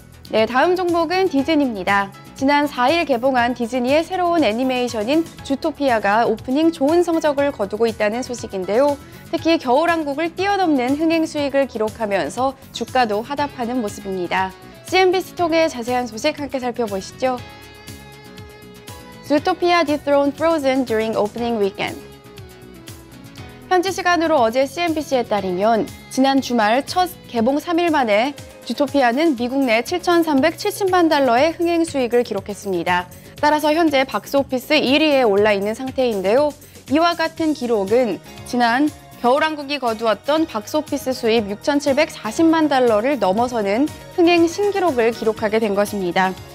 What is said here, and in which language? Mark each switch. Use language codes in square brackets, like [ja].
[ko] 네, 다음 종목은 디즈니입니다. 지난 4일 개봉한 디즈니의 새로운 애니메이션인 주토피아가 오프닝 좋은 성적을 거두고 있다는 소식인데요. 특히 겨울왕국을 뛰어넘는 흥행 수익을 기록하면서 주가도 화답하는 모습입니다. CNBC 통해 자세한 소식 함께 살펴보시죠. [en] 주토피아 dethroned Frozen during opening weekend. [ko] 현지 시간으로 어제 CNBC에 따르면 지난 주말 첫 개봉 3일 만에 주토피아는 미국 내 7,370만 달러의 흥행 수익을 기록했습니다. 따라서 현재 박스오피스 1위에 올라 있는 상태인데요. 이와 같은 기록은 지난 겨울왕국이 거두었던 박스오피스 수입 6,740만 달러를 넘어서는 흥행 신기록을 기록하게 된 것입니다.